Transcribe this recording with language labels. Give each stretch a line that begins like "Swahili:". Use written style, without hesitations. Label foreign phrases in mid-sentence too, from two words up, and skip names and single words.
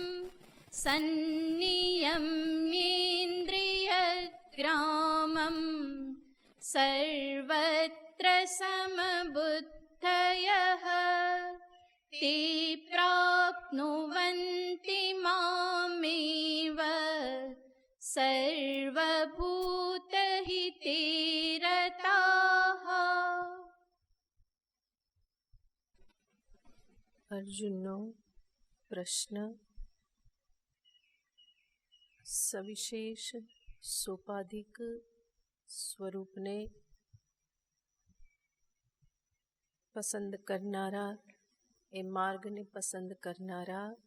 Sanskrit: सन्नियम्येन्द्रियग्रामं सर्वत्र समबुद्धयः ते प्राप्नुवन्ति मामेव सर्वभूतहिते रताः।
Gujarati: અર્જુનનો પ્રશ્ન સવિશેષ સોપાધિક સ્વરૂપને પસંદ કરનારા, એ માર્ગને પસંદ કરનારા